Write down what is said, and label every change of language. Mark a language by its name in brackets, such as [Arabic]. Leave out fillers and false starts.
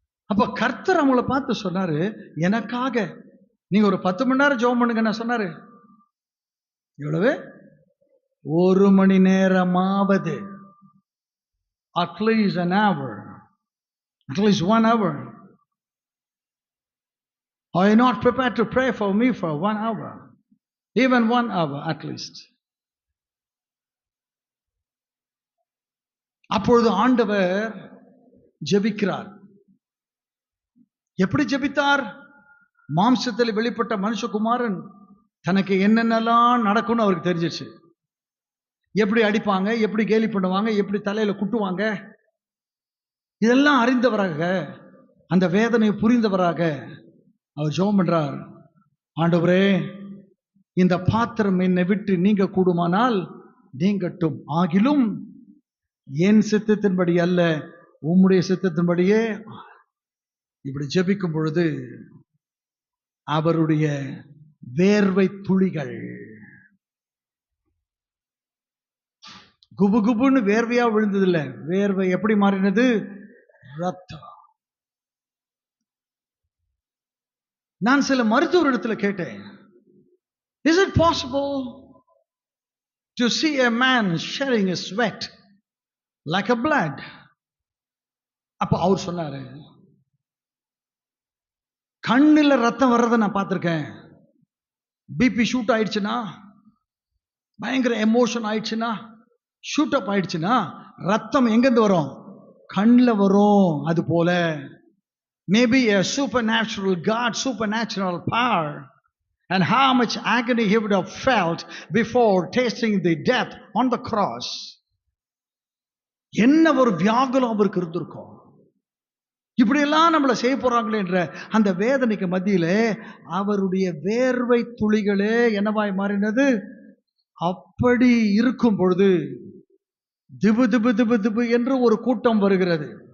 [Tamil] அப்ப கர்த்தர் அவங்கள பார்த்து சொன்னாரு, எனக்காக நீங்க ஒரு 10 மணி நேரம் ஜெபம் பண்ணுங்க நான் சொன்னாரு. எவ்வளவு? 1 மணி நேரமாவது, at least [English] an hour, [Tamil] at least [English] 1 hour. Are you not prepared to pray for me for 1 hour? Even 1 hour at least. [Tamil] அப்பொழுது ஆண்டவர் ஜெபிக்கிறார். எப்படி ஜெபித்தார்? மாம்சத்தில் வெளிப்பட்ட மனுஷகுமாரன் தனக்கு என்னென்னலாம் நடக்கும்னு அவருக்கு தெரிஞ்சிச்சு. எப்படி அடிப்பாங்க, எப்படி கேலி பண்ணுவாங்க, எப்படி தலையில குட்டுவாங்க, இதெல்லாம் அறிந்தவராக, அந்த வேதனை புரிந்தவராக அவர் ஜெபம் பண்றார். ஆண்டவரே, இந்த பாத்திரம் என்னை விட்டு நீங்க கூடுமானால் நீங்கட்டும், ஆகிலும் என் சித்தத்தின்படி அல்ல உம்முடைய சித்தத்தின்படியே. இப்படி ஜெபிக்கும் பொழுது அவருடைய வேர்வை துளிகள் குபு குபுன்னு வேர்வையா விழுந்ததில்லை, வேர்வை எப்படி மாறினது? ரத்தம். நான் சில மருத்துவரிடத்துல கேட்டேன், [English] is it possible to see a man shedding his sweat like a blood? [Tamil] அப்ப அவர் சொன்னாரு, கண்ணுல ரத்தம் வர்றதை நான் பார்த்திருக்கேன். பிபி ஷூட் ஆயிடுச்சுன்னா, பயங்கர எமோஷன் ஆயிடுச்சுன்னா, ஷூட் அப் ஆயிடுச்சுன்னா ரத்தம் எங்கிருந்து வரும்? கண்ணில் வரும். [English] அது போல maybe a supernatural God, supernatural power, and how much agony he would have felt before tasting the death on the cross. [Tamil] என்ன ஒரு வியாகுலம் அவருக்கு இருந்திருக்கும். இப்படியெல்லாம் நம்மளை செய்ய போறாங்களே என்ற அந்த வேதனைக்கு மத்தியிலே அவருடைய வேர்வை துளிகளே என்னவாய் மாறினது? அப்படி இருக்கும் பொழுது திபு திபு திபு திபு என்று ஒரு கூட்டம் வருகிறது.